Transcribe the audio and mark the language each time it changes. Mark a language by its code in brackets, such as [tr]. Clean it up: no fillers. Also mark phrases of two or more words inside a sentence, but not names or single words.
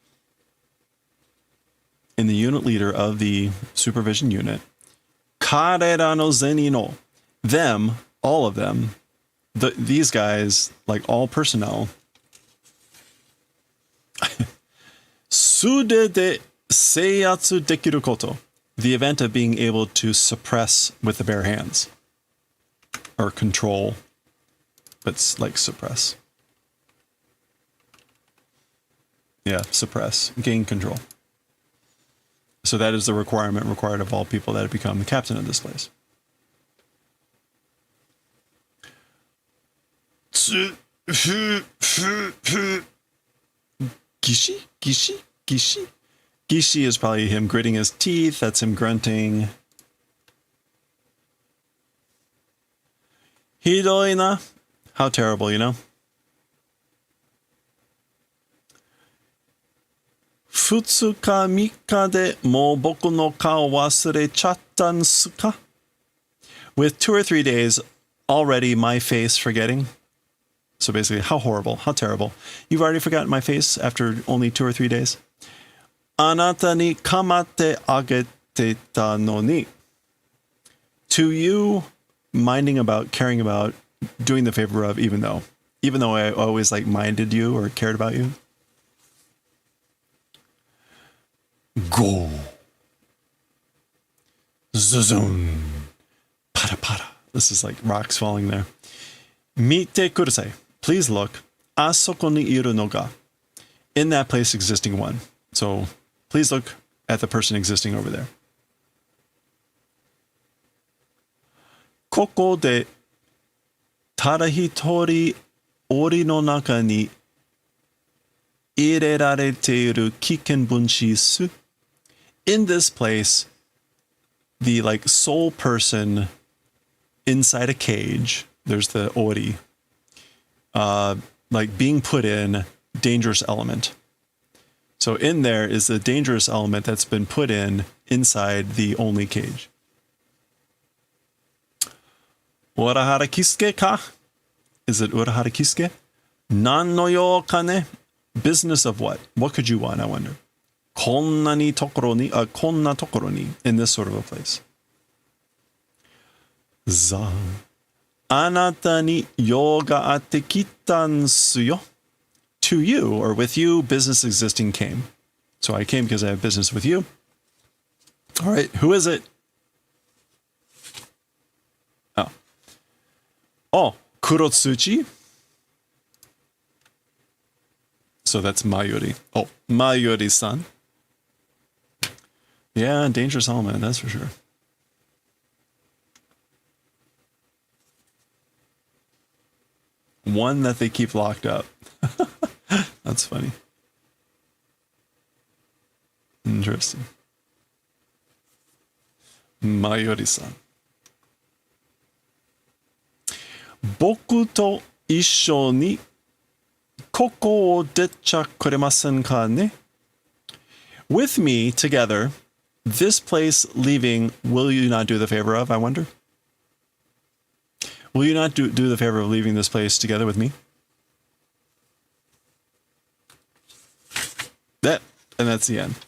[en] in the unit leader of the supervision unit, [ja] 彼らの銭の, [en] them, all of them, these guys, like all personnel, [ja] 素手で制圧できること, [en] the event of being able to suppress with the bare hands, or control, but like suppress. Yeah, suppress, gain control. So that is the requirement required of all people that have become the captain of this place. Gishi? Gishi? Gishi? Gishi is probably him gritting his teeth. That's him grunting. [ja] ひどいな. [en] How terrible, you know? [ja] 2日3日でもう僕の顔忘れちゃったんすか? [en] With 2 or 3 days already my face forgetting. So basically, how horrible, how terrible. You've already forgotten my face after only 2 or 3 days. [ja] あなたに構ってあげてたのに. [en] To you, minding about, caring about, doing the favor of, even though I always like minded you or cared about you. Go. Zuzun. Pada pada. This is like rocks falling there. [ja] 見てください. [en] Please look. [ja] あそこにいるのが. [en] In that place existing one. So please look at the person existing over there. [ja] ここでただ一人檻の中に入れられている危険分子す. [en] In this place, the like sole person inside a cage, there's the ori, like being put in dangerous element. So in there is the dangerous element that's been put in inside the only cage. [ja] 浦原喜助か? [en] Is it urahara kisuke? [ja] 何の用かね? [en] Business of what? What could you want, I wonder? [ja] こんなにところに、こんなところに, [en] in this sort of a place. [ja] ざ。あなたに用があって来たんすよ. [en] To you, or with you, business existing came. So I came because I have business with you. All right, who is it? Oh, Kurotsuchi. So that's Mayuri. Oh, Mayuri-san. Yeah, dangerous element, that's for sure. One that they keep locked up. That's funny. Interesting. [ja] マユリさん。僕と一緒にここを出ちゃくれませんかね? [en] With me together, this place leaving, will you not do the favor of, I wonder? Will you not do the favor of leaving this place together with me? And that's the end.